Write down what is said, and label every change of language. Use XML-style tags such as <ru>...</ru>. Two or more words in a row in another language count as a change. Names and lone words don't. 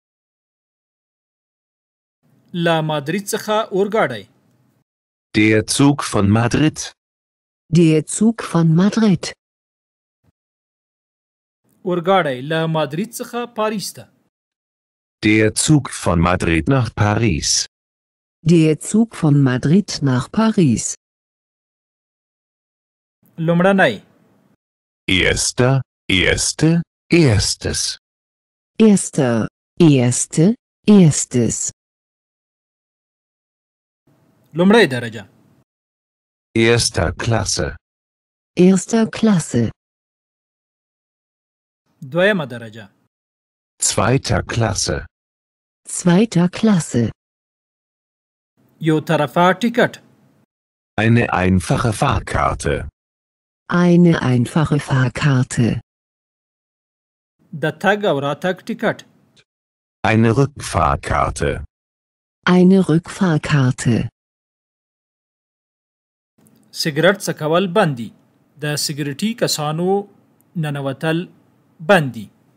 <ps>له مادرید څخه اورګاډی.</ps> <de>Der Zug von Madrid. Der Zug von Madrid.</de> <ps>اورګاډی له مادرید څخه پاریس ته.</ps> <de>Der Zug von Madrid nach Paris. Der Zug von Madrid nach Paris.</de> <ps>لومړنی</ps> <de>Erster, erste, erstes. Erster, erste, erstes.</de> <ps>لومړی درجه.</ps> <de>Erster Klasse. Erster Klasse.</de> <ps>دویمه درجه.</ps> <de>Zweiter Klasse. Zweiter Klasse.</de> <ps>یو طرفه ټیکټ.</ps> <de>Eine einfache Fahrkarte. Eine einfache Fahrkarte.</de> <ps>د تګ او راتګ ټیکټ.</ps> <de>Eine Rückfahrkarte. Eine Rückfahrkarte.</de> <ps>سګرټ څکول بندي. د سګرټي کسانو ننوتل بندي.</ps>